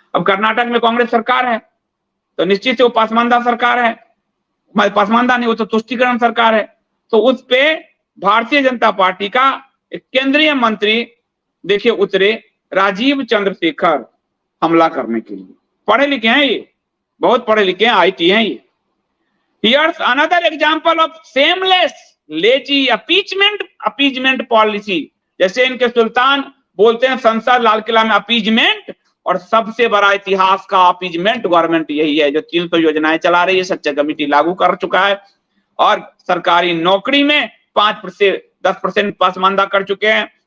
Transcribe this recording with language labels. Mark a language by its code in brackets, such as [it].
[hi] अब कर्नाटक में कांग्रेस सरकार है तो निश्चित से वो पसमानदा सरकार है, पसमानदा नहीं, वो तो तुष्टिकरण सरकार है। तो उस पे भारतीय जनता पार्टी का एक केंद्रीय मंत्री देखिए उतरे, राजीव चंद्रशेखर, हमला करने के लिए। पढ़े लिखे हैं ये, बहुत पढ़े लिखे हैं, IT हैं ये। [en] Here's another example of shameless, lazy appeasement policy। [hi] जैसे इनके सुल्तान बोलते हैं संसद लाल किला में अपीजमेंट, और सबसे बड़ा इतिहास का अपीजमेंट गवर्नमेंट यही है जो 300 योजनाएं चला रही है, सच्चा कमेटी लागू कर चुका है, और सरकारी नौकरी में 5% 10% पसमानदा कर चुके हैं।